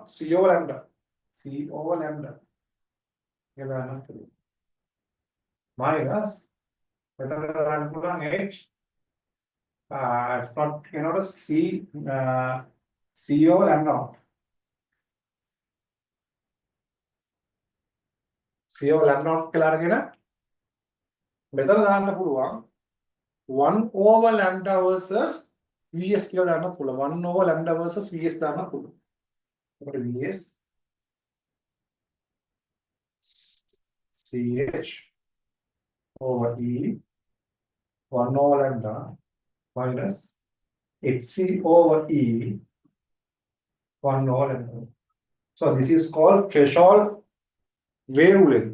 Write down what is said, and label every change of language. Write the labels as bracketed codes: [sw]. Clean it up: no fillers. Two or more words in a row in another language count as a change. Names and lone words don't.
[en] C over lambda. C over lambda. Minus H. If not, C C over lambda naught. C over lambda naught [si] කියලා අරගෙන මෙතන දාන්න පුළුවන් [en] 1 over lambda versus Vs [si] කියලා දාන්න පුළුවන් [en] 1 over lambda versus Vs [si] දාන්න පුළුවන්. [en] එතකොට Vs CH over E 1 over lambda minus HC over E 1 over lambda. So this is called threshold wavelength.